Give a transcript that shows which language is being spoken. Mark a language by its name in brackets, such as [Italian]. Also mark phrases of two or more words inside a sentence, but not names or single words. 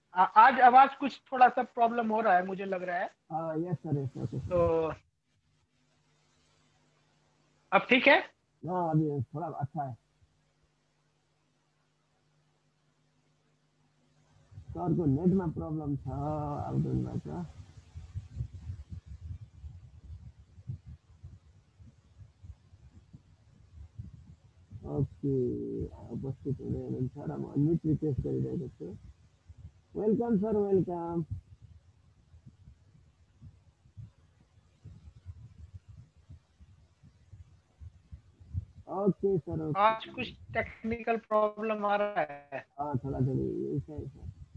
[Hindi] आज आवाज कुछ थोड़ा सा प्रॉब्लम हो रहा है, मुझे लग रहा है। [English] Yes sir, yes, okay sir. [Hindi] तो अब ठीक है? हाँ अभी थोड़ा अच्छा है सर को नेट में प्रॉब्लम था आउटडोरबाट। [Nepali] ओके, उपस्थित हुँदै हुनुहुन्छ र म अनम्युट रिक्वेस्ट गरिरहेको छु। [English] Welcome sir, welcome. Okay sir, okay. [Hindi] आज कुछ टेक्निकल प्रॉब्लम आ रहा है। हाँ थोड़ा थोड़ी यही है सर।